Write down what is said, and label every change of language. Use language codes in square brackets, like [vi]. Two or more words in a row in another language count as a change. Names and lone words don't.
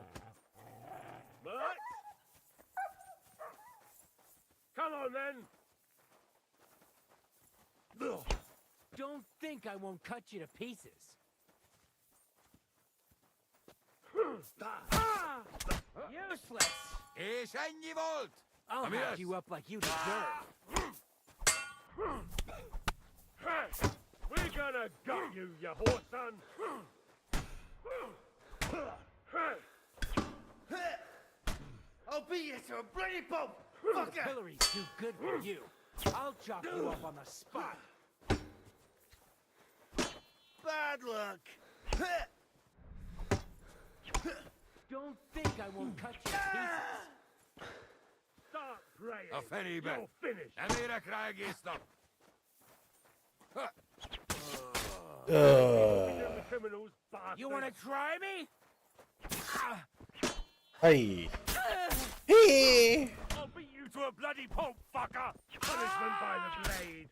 [en] What? Come on then. Don't think I won't cut you to pieces. Useless! [hu] És ennyi volt! [en] I'll [hu] Ami [en] hack [hu] lesz? [en] you up like you deserve. Hey, we're gonna gut you, you whore son. I'll beat you to a bloody pulp! The Fucker! pillory's too good for you. I'll chop you up on the spot. Bad luck! Don't think I won't cut you to pieces. Start praying. [hu] A fenébe! [en] You're finished. [hu] Nem érek rá egész nap! [en] The criminals, bastard. You wanna try me? Hey. Hey. I'll beat you to a bloody pulp, fucker. Punishment by the blade.